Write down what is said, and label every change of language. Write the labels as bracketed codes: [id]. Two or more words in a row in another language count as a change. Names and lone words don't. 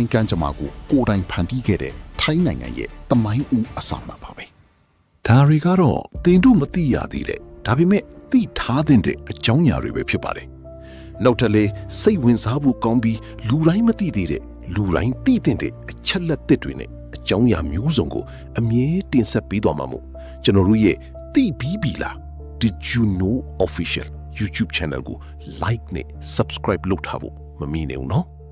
[my] ကံကြမ္မာကိုကိုယ်တိုင်ဖန်တီးခဲ့တဲ့ထိုင်းနိုင်ငံရဲ့တမိုင်းဦးအစမှပါပဲ။ဒါတွေကတော့တင်တို့မသိရသေးတဲ့ဒါပေမဲ့သိထားတဲ့အကြောင်းအရာတွေပဲဖြစ်ပါတယ်။နောက်ထပ်လေးစိတ်ဝင်စားဖို့ကောင်းပြီးလူတိုင်းမသိသေးတဲ့လူတိုင်းသိတဲ့အချက်လက်သစ်တွေနဲ့အကြောင်းအရာမျိုးစုံကိုအမြဲတင်ဆက်ပေးသွားမှာမို့ကျွန်တော်တို့ရဲ့သိပြီးပြီလား [en] Did you know official YouTube channel [my] ကို like နဲ့ subscribe လုပ်ထားဖို့မမေ့နဲ့ဦးနော်